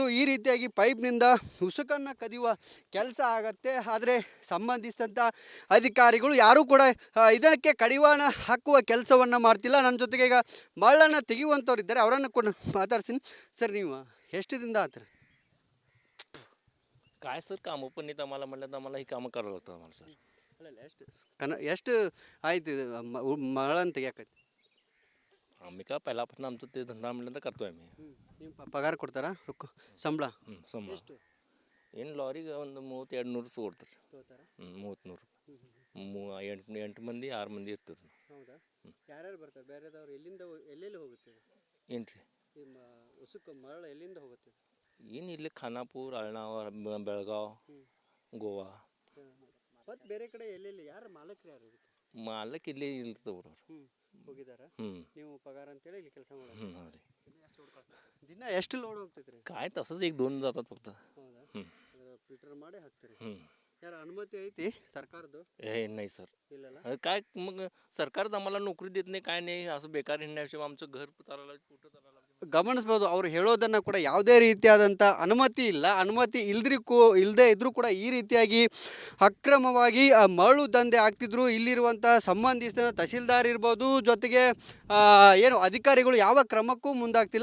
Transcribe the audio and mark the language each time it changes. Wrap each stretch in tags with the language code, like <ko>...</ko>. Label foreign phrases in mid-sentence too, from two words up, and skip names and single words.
<kn>ಈ ರೀತಿಯಾಗಿ ಪೈಪ್ನಿಂದ ಉಸುಕನ್ನು ಕದಿಯುವ ಕೆಲಸ ಆಗತ್ತೆ. ಆದರೆ ಸಂಬಂಧಿಸಿದಂಥ ಅಧಿಕಾರಿಗಳು ಯಾರೂ ಕೂಡ ಇದಕ್ಕೆ ಕಡಿವಾಣ ಹಾಕುವ ಕೆಲಸವನ್ನು ಮಾಡ್ತಿಲ್ಲ. ನನ್ನ ಜೊತೆಗೆ ಈಗ ಮರಳನ್ನು ತೆಗೆಯುವಂಥವ್ರು ಇದ್ದಾರೆ, ಅವರನ್ನು ಕೂಡ ಮಾತಾಡ್ತೀನಿ. ಸರ್, ನೀವು ಎಷ್ಟು ದಿನದ ಆತ್ರಿ?</kn> <mr>काय सर कामं पण नाहीत आम्हाला, म्हणलं तर आम्हाला ही कामं करावं लागतं आम्हाला सर.</mr> <kn>ಎಷ್ಟು ಆಯ್ತು ಮರಳನ್ನು ತೆಗಿಯಾಕೈತಿ?</kn> <mr>आम्ही का पहिल्यापासून आमचं ते धंदा म्हणलं तर करतोय आम्ही.</mr> <kn>ನಿಮ್ಮ ಪಗಾರ ಕೊಡ್ತಾರಾ? ಸಂಬಳ ಸಂಬಳ ಎಷ್ಟು ಏನು ಲಾರಿಗೆ ಒಂದು 3200 ಕೊಡ್ತಾರೆ. ತಗೋತಾರಾ? 3200 ಎಂಟು ಮಂದಿ 6 ಮಂದಿ ಇರ್ತೀವಿ. ಹೌದಾ? ಯಾರ್ಯಾರು ಬರ್ತಾರೆ ಬೇರೆದವ್ರು? ಎಲ್ಲೆಲ್ಲಿ ಹೋಗುತ್ತೆ ಏನು ರೀ ಉಸುಕು ಮರಳು ಎಲ್ಲಿಂದ ಹೋಗುತ್ತೆ? ಏನು ಇಲ್ಲಿ ಖಾನಾಪುರ, ಅಳ್ನಾವ, ಬೆಳಗಾವ್, ಗೋವಾ ಮತ್ತು ಬೇರೆ ಕಡೆ ಎಲ್ಲೆಲ್ಲಿ? ಯಾರು ಮಾಲಕರು ಯಾರು ಇದಕ್ಕೆ? ಮಾಲಕ್ ಇಲ್ಲಿ ಇರ್ತವ್ರು ಅವ್ರು. ಹೋಗಿದಾರ? ನೀವು ಪಗಾರ ಅಂತೇಳಿ ಇಲ್ಲಿ ಕೆಲಸ ಮಾಡೋದು?</kn> <mr>हां ರೀ.</mr> <kn>ದಿನ ಎಷ್ಟು ಲೋಡ್ ಹೋಗ್ತೈತೆ ರೀ?</kn> <mr>काय तसंच 1-2 जातात फक्त.</mr> <kn>ಹೌದಾ? ಫಿಲ್ಟರ್ ಮಾಡಿ ಹಾಕ್ತೀರಿ? ಯಾರ ಅನುಮತಿ ಐತಿ ಸರ್ಕಾರದ್ದು?</kn> <mr>नाही सर.</mr> <kn>ಇಲ್ಲಲ್ಲ?</kn> <mr>काय मग सरकारच आम्हाला नोकरी देत नाही, काय नाही, असं बेकार हिंडण्याशिवाय आमचं घर चालायला कुठं चालायला</mr> <kn>ಗಮನಿಸ್ಬೋದು ಅವರು ಹೇಳೋದನ್ನು ಕೂಡ ಯಾವುದೇ ರೀತಿಯಾದಂಥ ಅನುಮತಿ ಇಲ್ಲ. ಅನುಮತಿ ಇಲ್ಲದೇ ಇದ್ದರೂ ಕೂಡ ಈ ರೀತಿಯಾಗಿ ಅಕ್ರಮವಾಗಿ ಮರಳು ದಂಧೆ ಆಗ್ತಿದ್ರು. ಇಲ್ಲಿರುವಂಥ ಸಂಬಂಧಿಸಿದ ತಹಸೀಲ್ದಾರ್ ಇರ್ಬೋದು, ಜೊತೆಗೆ ಏನು ಅಧಿಕಾರಿಗಳು ಯಾವ ಕ್ರಮಕ್ಕೂ ಮುಂದಾಗ್ತಿಲ್ಲ.</kn>